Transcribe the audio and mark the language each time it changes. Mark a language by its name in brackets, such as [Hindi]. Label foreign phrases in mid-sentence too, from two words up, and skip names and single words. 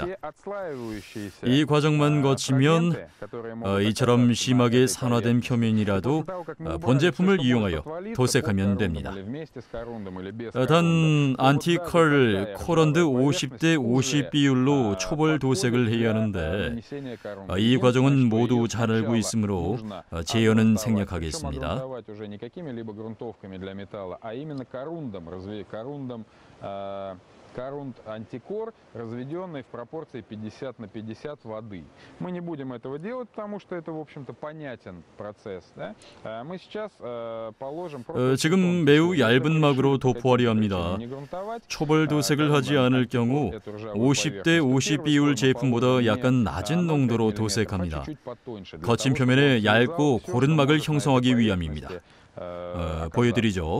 [Korean] 이 과정만 거치면 이처럼 심하게 산화된 표면이라도 본 제품을 이용하여 도색하면 됩니다. 단 안티컬 코런드 50대 50 비율로 초벌 도색을 해야 하는데 이 과정은 모두 잘 알고 있으므로 제어는 생략하겠습니다. [Russian] Корунд Антикор, разведенный в пропорции 50 на 50 воды. Мы не будем этого делать, потому что это, в общем-то, понятен процесс. Мы сейчас положим... [Korean] 지금 매우 얇은 막으로 도포하려 합니다. 초벌 도색을 하지 않을 경우 50대 50 비율 제품보다 약간 낮은 농도로 도색합니다. 거친 표면에 얇고 고른 막을 형성하기 위함입니다. 보여드리죠.